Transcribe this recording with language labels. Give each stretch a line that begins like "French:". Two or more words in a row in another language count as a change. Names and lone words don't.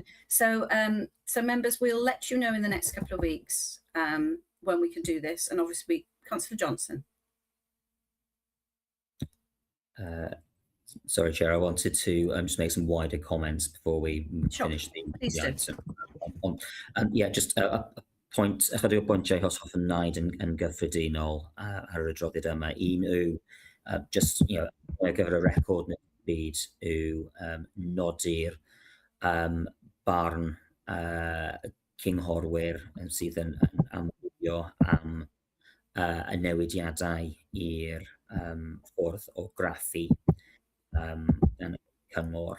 English: So, so members, we'll let you know in the next couple of weeks when we can do this. And obviously, Councillor Johnson. Sorry, Chair, I wanted to just make some wider comments before we finish the item. Yeah, just a point,
Welsh: ychydig o bwyntiau hollol naid yn gyffredinol ar y adroddiad yma. Un yw,
English: just, you know,
Welsh: ar gyfer y record yn y byd yw nodi'r barn cynghorwyr sydd yn amrywio am y newidiadau i'r ffordd o graffu yn y cyngor.